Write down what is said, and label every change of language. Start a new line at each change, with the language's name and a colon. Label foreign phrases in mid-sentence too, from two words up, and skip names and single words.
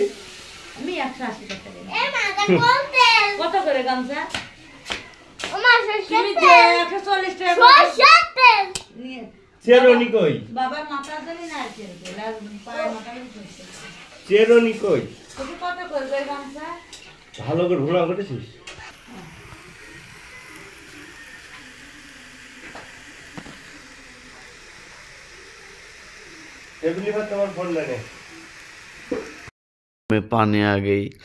Bangla: আমি 180 টাকা দিই। কত করে গামছা? তুমি যে 140 টাকা নিয়ে চেরনি কই? বাবার মাথা ধরে না আছে আর পায়ের মাথা ধরে। চেরনি কই? তুমি কত করবে গামছা? ভালো করে ঘোরা করেছিস?
Hindi: टेबली पर तुम्हारा फोन लगे में पानी आ गई।